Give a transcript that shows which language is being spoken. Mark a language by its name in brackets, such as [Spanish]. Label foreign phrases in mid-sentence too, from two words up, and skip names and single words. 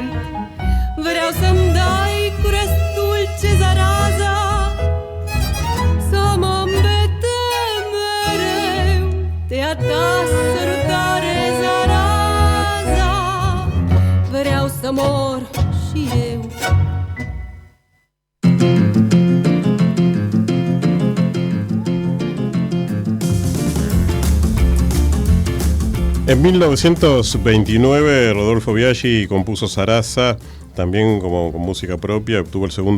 [Romanian] Vreau să-mi dai cu restul ce zaraza, să mă îmbete mereu de a ta sărutare, zaraza. Vreau să mor și eu. [Spanish] En 1929 Rodolfo Biaggi compuso Zaraza, también como con música propia, obtuvo el segundo